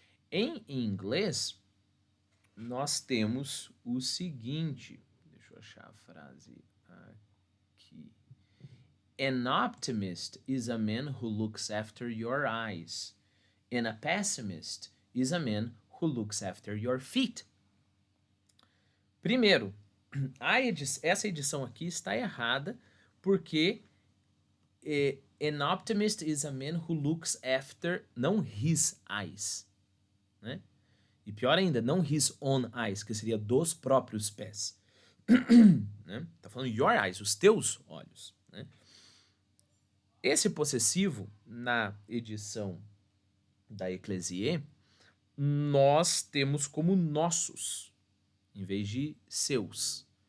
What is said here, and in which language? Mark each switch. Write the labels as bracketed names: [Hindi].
[Portuguese] Em inglês, nós temos o seguinte, deixa eu achar a frase aqui. [English] An optimist is a man who looks after your eyes, and a pessimist is a man who looks after your feet. [Portuguese] Primeiro, essa edição aqui está errada Porque [English] an optimist is a man who looks after, [Portuguese] não [English] his eyes, né? [Portuguese] E pior ainda, não [English] his own eyes, [Portuguese] que seria dos próprios pés. Né? Tá falando [English] your eyes, [Portuguese] os teus olhos, né? Esse possessivo, na edição da Eclésié, nós temos como nossos, em vez de seus.